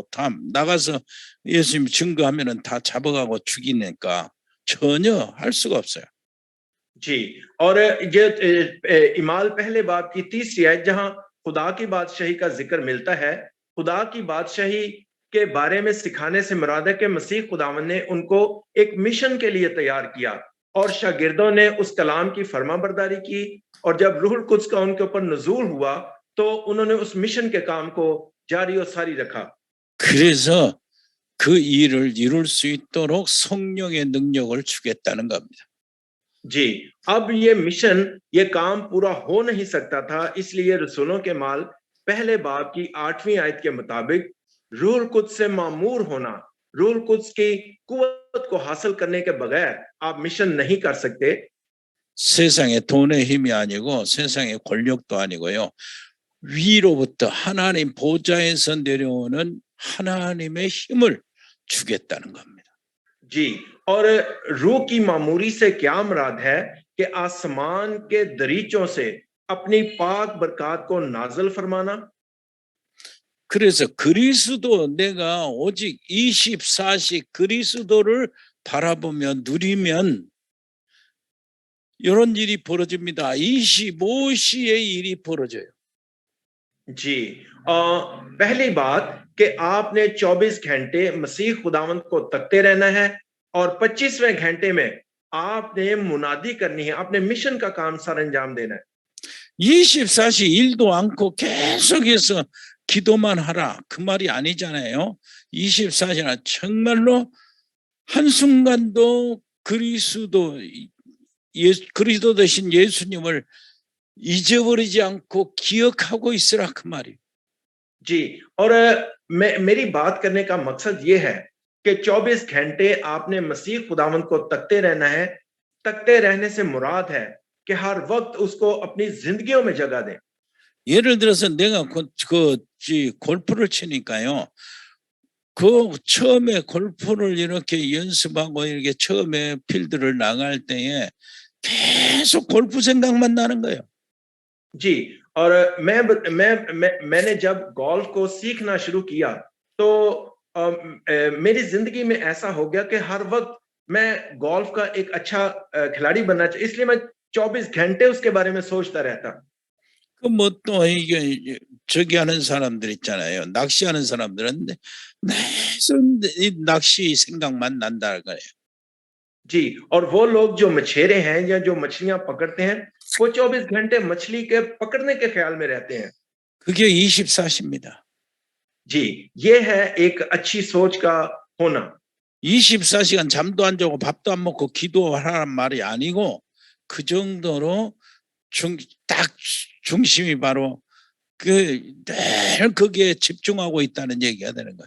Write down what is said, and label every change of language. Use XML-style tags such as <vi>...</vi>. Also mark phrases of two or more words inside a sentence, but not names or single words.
<ko>다 나가서 예수님 증거하면은 다 잡아가고 죽이니까 전혀 할 수가 없어요.</ko> <ur>جی، اور یہ ایمال پہلے باب کی تیسری آیت جہاں خدا کی بادشاہی کا ذکر ملتا ہے، خدا کی بادشاہی کے بارے میں سکھانے سے مراد ہے کہ مسیح خداون نے ان کو ایک مشن کے لیے تیار کیا اور شاگردوں نے اس کلام کی فرمانبرداری کی، اور جب روح القدس کا ان کے اوپر نزول ہوا تو انہوں نے اس مشن کے کام کو جاری اور ساری رکھا.</ur> <ko>그래서 그 일을 이룰 수 있도록 성령의 능력을 주겠다는 겁니다.</ko> <ur>جی، اب یہ مشن، یہ کام پورا ہو نہیں سکتا تھا، اس لیے رسولوں کے مال پہلے باب کی 8ویں آیت کے مطابق روح القدس سے معمور ہونا، روح القدس کی قوت کو حاصل کرنے کے بغیر آپ مشن نہیں کر سکتے.</ur> <ko>세상의 돈의 힘이 아니고 세상의 권력도 아니고요. 위로부터 하나님 보좌에서 내려오는 하나님의 힘을 주겠다는 겁니다.</ko> <ur>جی، اور روح کی معموری سے کیا مراد ہے کہ آسمان کے دریچوں سے اپنی پاک برکت کو نازل فرمانا.</ur> <ko>그래서 그리스도 내가 오직 24시 그리스도를 바라보며 누리면 이런 일이 벌어집니다. 25시의 일이 벌어져요.</ko> <ur>جی، پہلی بات کہ آپ نے 24 گھنٹے مسیح خداوند کو تکتے رہنا ہے، اور 25ویں گھنٹے میں آپ نے منادی کرنی ہے، اپنے مشن کا کام سر انجام دینا ہے.</ur> <ko>24시 일도 않고 계속해서 기도만 하라 그 말이 아니잖아요. 24시나 정말로 한순간도 그리스도 되신 예수님을 잊어버리지 않고 기억하고 있으라 그 말이에요.</ko> <ur>جی، اور میری بات کرنے کا مقصد یہ ہے کہ 24 گھنٹے آپ نے مسیح خداوند کو تکتے رہنا ہے. تکتے رہنے سے مراد ہے کہ ہر وقت اس کو اپنی زندگیوں میں جگہ دیں.</ur> <ko>예를 들어서 내가 골프를 치니까요. 그 처음에 골프를 이렇게 연습하고 이렇게 처음에 필드를 나갈 때에 계속 골프 생각만 나는 거예요.</ko> <ur>جی، اور میں نے جب گالف کو سیکھنا شروع کیا تو میری زندگی میں ایسا ہو گیا کہ ہر وقت میں گالف کا ایک اچھا کھلاڑی بننا چاہیے، اس لیے میں 24 گھنٹے اس کے بارے میں سوچتا رہتا.</ur> <ko>그 뭐 또 이게 저기 하는 사람들 있잖아요. 낚시하는 사람들은 계속 이 낚시 생각만 난다 그래요.</ko> <ur>جی، اور وہ لوگ جو مچھیرے ہیں یا جو مچھلیاں پکڑتے ہیں، وہ 24 گھنٹے مچھلی کے پکڑنے کے خیال میں رہتے ہیں.</ur> <ko>그게 24시입니다.</ko> <ur>جی، یہ ہے ایک اچھی سوچ کا ہونا.</ur> <ko>24시간 잠도 안 자고 밥도 안 먹고 기도하라는 말이 아니고 그 정도로 딱 중심이 바로 늘 거기에 집중하고 있다는 얘기가 되는 거예요.</ko>